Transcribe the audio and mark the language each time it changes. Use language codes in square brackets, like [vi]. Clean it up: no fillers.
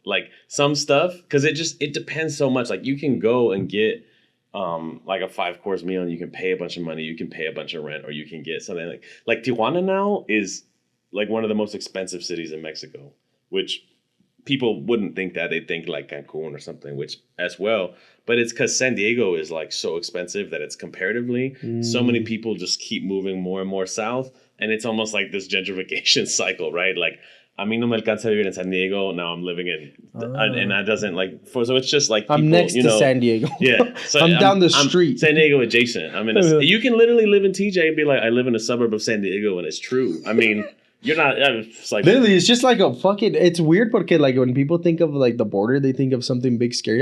[en] Like some stuff, because it depends so much. Like you can go and get like a 5-course meal and you can pay a bunch of money, you can pay a bunch of rent, or you can get something like Tijuana now is like one of the most expensive cities in Mexico, which people wouldn't think that. They'd think like Cancun or something, which as well. But it's because San Diego is like so expensive that it's comparatively so many people just keep moving more and more south, and it's almost like this gentrification cycle, right? [es] Like a mí no me alcanza vivir en San Diego. [en] Now I'm living in, and that doesn't so it's just like people, I'm next to San Diego. Yeah, so I'm down the street. I'm San Diego adjacent. I mean, you can literally live in TJ and be like, I live in a suburb of San Diego, and it's true. I mean, you're not. It's like literally, it's just like a fucking. It's weird because like when people think of like the border, they think of something big scary.